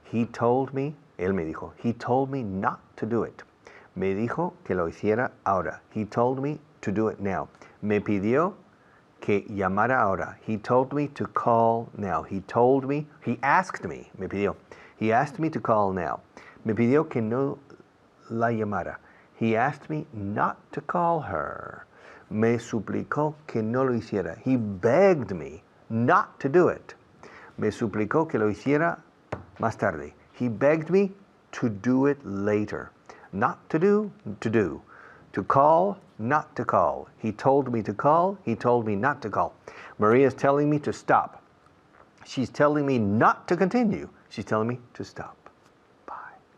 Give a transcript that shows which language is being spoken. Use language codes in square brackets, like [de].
[en] He told me, [es] él me dijo, [en] he told me not to do it. [es] Me dijo que lo hiciera ahora. [en] He told me to do it now. [es] Me pidió que llamara ahora. [en] He told me to call now. He asked me, [es] me pidió. [en] He asked me to call now. [es] Me pidió que no la llamara. [en] He asked me not to call her. [es] Me suplicó que no lo hiciera. [en] He begged me not to do it. [es] Me suplicó que lo hiciera más tarde. [en] He begged me to do it later. Not to do, to do. To call, not to call. He told me to call. He told me not to call. Maria's telling me to stop. She's telling me not to continue. She's telling me to stop. Bye.